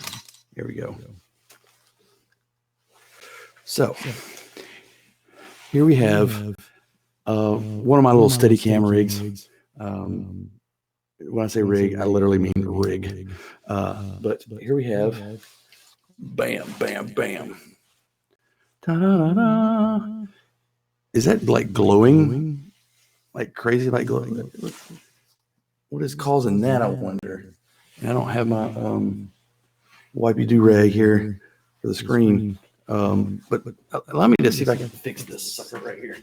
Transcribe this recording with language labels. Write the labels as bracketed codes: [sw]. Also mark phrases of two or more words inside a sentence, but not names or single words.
[en] Here we go. So here we have one of my little Steadicam rigs. When I say rig, I literally mean rig. But here we have, bam, bam, bam. Ta-da-da-da. Is that like glowing? Like crazy, like glowing? What is causing that, I wonder? And I don't have my wipey do-rag here for the screen. But allow me to see if I can fix this sucker right here.